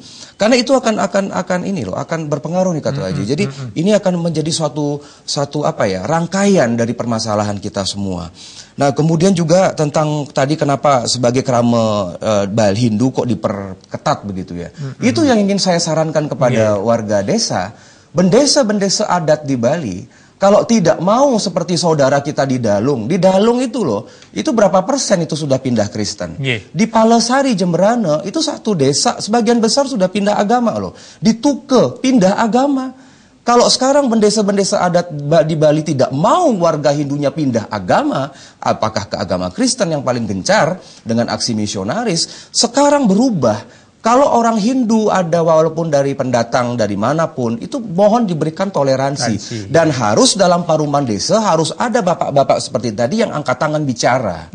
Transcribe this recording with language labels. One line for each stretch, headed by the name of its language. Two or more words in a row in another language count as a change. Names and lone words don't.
Indonesian: Karena itu akan berpengaruh nih Kata Haji. Jadi ini akan menjadi suatu rangkaian dari permasalahan kita semua. Nah kemudian juga tentang tadi kenapa sebagai kerama Bali Hindu kok diperketat begitu ya. Itu yang ingin saya sarankan kepada warga desa. Bendesa-bendesa adat di Bali, kalau tidak mau seperti saudara kita di Dalung itu loh, itu berapa persen itu sudah pindah Kristen. Di Palesari, Jemberana, itu satu desa, sebagian besar sudah pindah agama loh. Di Tuke, pindah agama. Kalau sekarang bendesa-bendesa adat di Bali tidak mau warga Hindunya pindah agama, apakah ke agama Kristen yang paling gencar dengan aksi misionaris, sekarang berubah. Kalau orang Hindu ada walaupun dari pendatang dari manapun, itu mohon diberikan toleransi. Dan harus dalam paruman desa harus ada bapak-bapak seperti tadi yang angkat tangan bicara.